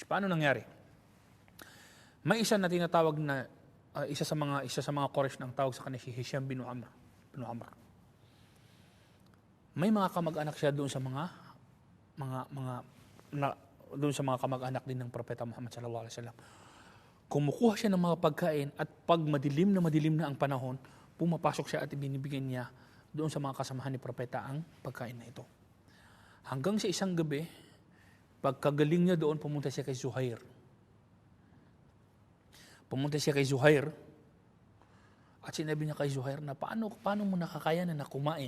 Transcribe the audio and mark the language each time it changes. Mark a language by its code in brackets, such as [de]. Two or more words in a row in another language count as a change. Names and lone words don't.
[tl] Paano nangyari? May isa na tinatawag na isa sa mga Quraysh na ang tawag sa kanya si Hisham bin Amr. May mga kamag-anak siya doon sa doon sa mga kamag-anak din ng Propeta Muhammad [ar] صلى الله عليه وسلم. [tl] Kumukuha siya ng mga pagkain at pag madilim na ang panahon, pumapasok siya at ibinibigyan niya doon sa mga kasamahan ni Propeta ang pagkain na ito. Hanggang sa isang gabi, pagkagaling niya doon, pumunta siya kay Zuhair. At sinabi niya kay Zuhair na paano mo nakakayanan na kumain?